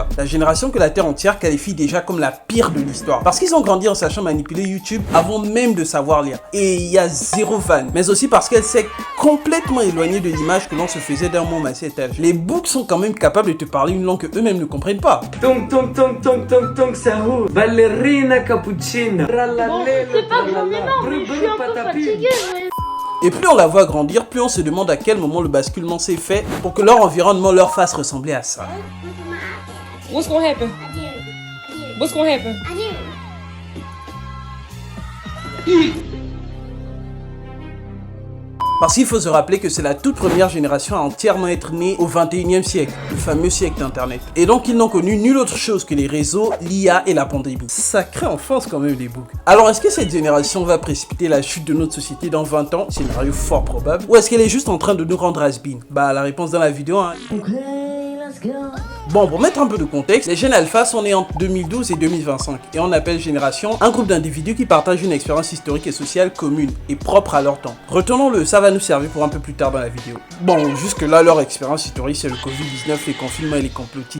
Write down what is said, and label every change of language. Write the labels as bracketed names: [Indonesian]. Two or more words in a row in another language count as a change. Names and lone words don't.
[French] La génération que la Terre entière qualifie déjà comme la pire de l'histoire. Parce qu'ils ont grandi en sachant manipuler YouTube avant même de savoir lire. Et il y a zéro fan. Mais aussi parce qu'elle s'est complètement éloignée de l'image que l'on se faisait d'un monde à cet âge. Les books sont quand même capables de te parler une langue que eux-mêmes ne comprennent pas. Tong tong tong tong tong tong sahou, [Italian] ballerina cappuccino. [French] Bon, c'est pas vraiment, mais je suis un peu fatiguée, mais... Et plus on la voit grandir, plus on se demande à quel moment le basculement s'est fait pour que leur environnement leur fasse ressembler à ça. [English] What's gonna happen? What's gonna happen? [French] Parce qu'il faut se rappeler que c'est la toute première génération à entièrement être née au 21e siècle, le fameux siècle d'internet. Et donc ils n'ont connu nulle autre chose que les réseaux, l'IA et la pandémie. Sacrée enfance quand même les boucs. Alors est-ce que cette génération va précipiter la chute de notre société dans 20 ans? Scénario fort probable. Ou est-ce qu'elle est juste en train de nous rendre has-been? Bah la réponse dans la vidéo hein. Bon, pour mettre un peu de contexte, les Gen Alpha sont nés entre 2012 et 2025 et on appelle génération un groupe d'individus qui partagent une expérience historique et sociale commune et propre à leur temps. Retenons-le, ça va nous servir pour un peu plus tard dans la vidéo. Bon, jusque là leur expérience historique c'est le Covid-19, les confinements et les complotistes.